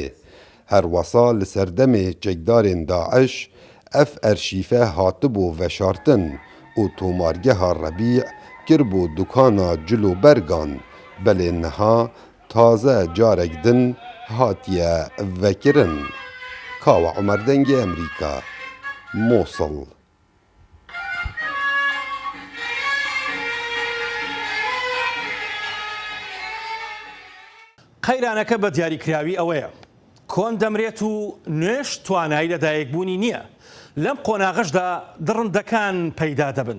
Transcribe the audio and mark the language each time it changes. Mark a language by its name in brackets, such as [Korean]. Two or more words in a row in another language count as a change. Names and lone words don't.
[Kurdish] Her wesa li ser demê çekdarên Daeş ev erşîfe hatibû veşartin û tômargeha Rebî kirbû dukana cilûbergan. Belê niha taze carek din hatiye vekirin. Kawa Umer Dengê Emerîka, Mosul. [Central Kurdish] قەیرانەکە بە دیاریکراوی ئەوەیە کۆن دەمرێت و نوێش توانایی لەدایکبوونی نییە. لەم قۆناغشدا دڕندەکان پەیدا دەبن.